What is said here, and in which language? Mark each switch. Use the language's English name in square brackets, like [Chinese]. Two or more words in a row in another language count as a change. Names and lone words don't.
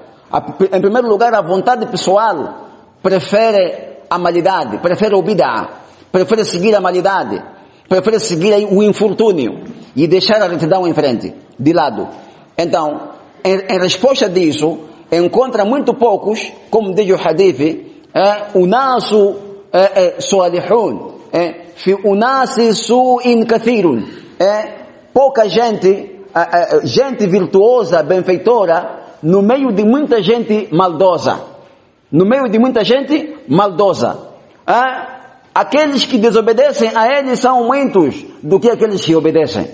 [Portuguese] Em primeiro lugar, a vontade pessoal prefere a maldade, prefere o bid'ah, prefere seguir a maldade, prefere seguir o infortúnio e deixar a retidão em frente, de lado. Então, em resposta disso, encontra muito poucos, como diz o hadith, [Arabic] أناس صالحون في أناس سوء كثير, [Portuguese] pouca gente, gente virtuosa, benfeitora, no meio de muita gente maldosa. No meio de muita gente maldosa. Aqueles que desobedecem a eles são muitos do que aqueles que obedecem.